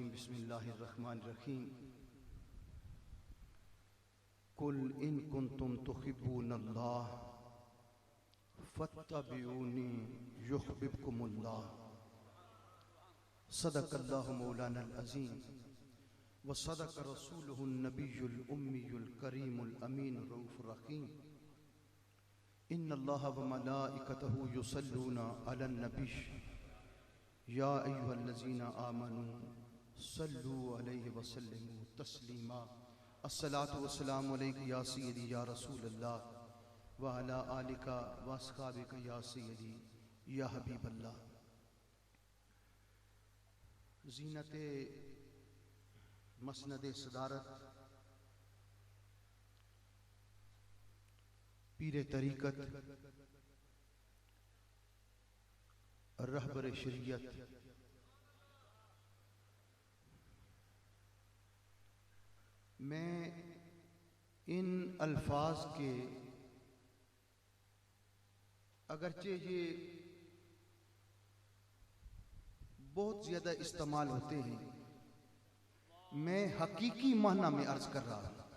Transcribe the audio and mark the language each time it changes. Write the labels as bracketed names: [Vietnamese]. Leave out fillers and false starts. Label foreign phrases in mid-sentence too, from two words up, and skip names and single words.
[Arabic] بسم الله الرحمن الرحيم قل إن كنتم تحبون الله فاتبعوني يحببكم الله. صدق الله مولانا العظيم وصدق رسوله النبي الأمي الكريم الأمين الرؤوف الرحيم. إن الله وملائكته يصلون على النبي يا أيها الذين آمنوا صلوا عليه وسلموا تسليما. الصلاة والسلام عليك يا سيدي يا رسول الله وعلى آلك وأصحابك يا سيدي يا حبيب الله. [Hindi] ज़ीनते मसनदे सदारत पीरे तरीक़त रहबर शरीयत मैं इन अल्फाज के अगरचे ये बहुत ज़्यादा इस्तेमाल होते हैं, मैं हकीकी माना में अर्ज कर रहा हूं।